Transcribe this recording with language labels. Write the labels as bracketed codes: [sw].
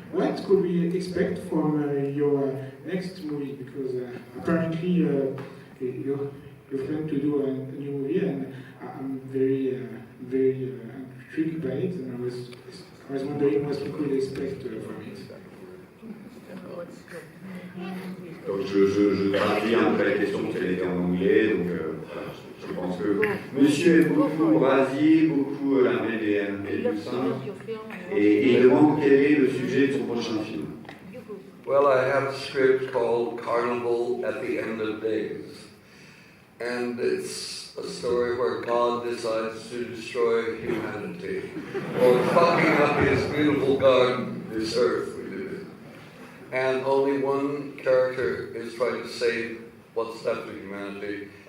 [en] What could we expect from your next movie? Because apparently you're planning to do a new movie, and I'm very intrigued by it. And I was wondering what we could expect from it. [fr] Donc je traduis un peu la question parce qu'elle était en anglais, donc voilà, je pense que monsieur aime beaucoup Brésil, beaucoup la Médéenne et le sein, et il demande quel est le sujet de son prochain film. [en] Well, I have a script called Carnival at the End of Days, and it's a story where God decides to destroy humanity, or fucking up his beautiful garden, this earth. And only one character is trying to save what's left of humanity.